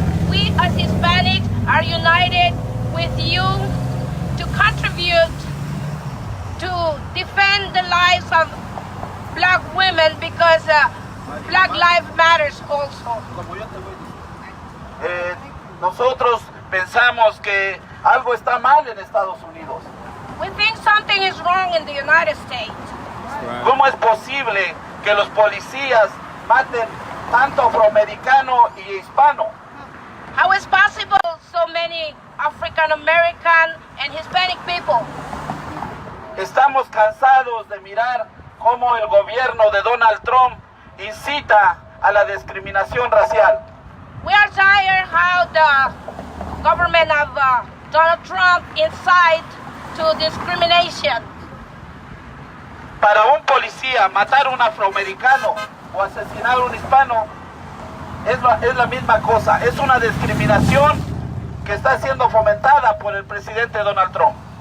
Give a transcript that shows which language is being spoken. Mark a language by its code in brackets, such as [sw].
[en] We as Hispanic are united with you to contribute to defend the lives of black women because Black Lives Matters also. [es] Nosotros pensamos que algo está mal en Estados Unidos. [en] We think something is wrong in the United States. [es] ¿Cómo es posible que los policías maten tanto afroamericano y hispano? [en] How is possible so many African American and Hispanic people? [es] Estamos cansados de mirar cómo el gobierno de Donald Trump incita a la discriminación racial. [en] We are tired how the government of Donald Trump incite to discrimination. [es] Para un policía matar a un afroamericano o asesinar a un hispano es la misma cosa. Es una discriminación que está siendo fomentada por el presidente Donald Trump.